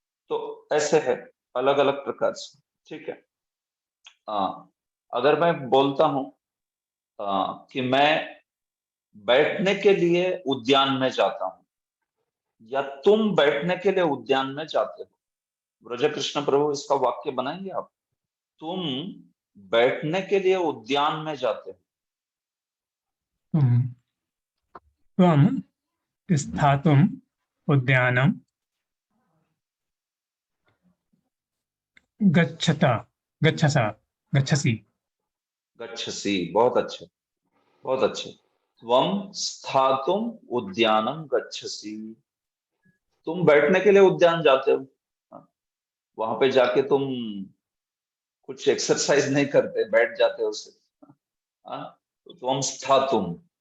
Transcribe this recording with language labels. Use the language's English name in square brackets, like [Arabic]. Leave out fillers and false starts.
[Hindi] तो ऐसे है अलग अलग प्रकार से। ठीक है। अगर मैं बोलता हूं कि मैं बैठने के लिए उद्यान में जाता हूं, या तुम बैठने के लिए उद्यान में जाते हो, ब्रज कृष्ण प्रभु इसका वाक्य बनाएंगे आप? तुम बैठने के लिए उद्यान में जाते हो। [Sanskrit] तुम त्वं स्थातुम् उद्यानं गच्छत गच्छस गच्छसि। गच्छसि, [Hindi] बहुत अच्छे, बहुत अच्छे। [Sanskrit] त्वं स्थातुम उद्यानम गच्छसि, [Hindi] तुम बैठने के लिए उद्यान जाते हो। हाँ, वहां पे जाके तुम कुछ एक्सरसाइज नहीं करते, बैठ जाते हो सिर्फ। हाँ, तो [Sanskrit] त्वं स्थातुम,